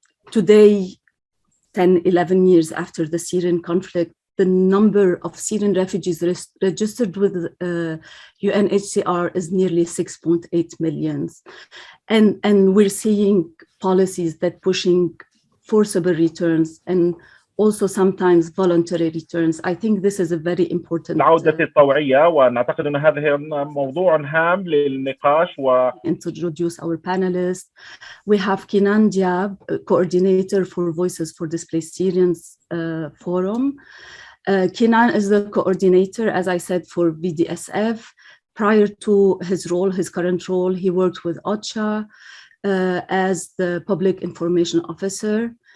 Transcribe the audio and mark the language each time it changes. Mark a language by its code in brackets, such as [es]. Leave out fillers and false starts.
[en] Today, 10, 11 years after the Syrian conflict, the number of Syrian refugees registered with UNHCR is nearly 6.8 million. And we're seeing policies that pushing forcible returns and also sometimes voluntary returns. I think this is a very important [ar] العودة الطوعية، ونعتقد أن هذا موضوع هام للنقاش. [en] Introduce our panelists. We have Kenan Diab, coordinator for Voices for Displaced Syrians Forum. Kenan is the coordinator, as I said, for VDSF. Prior to his current role, he worked with OCHA as the Public Information Officer.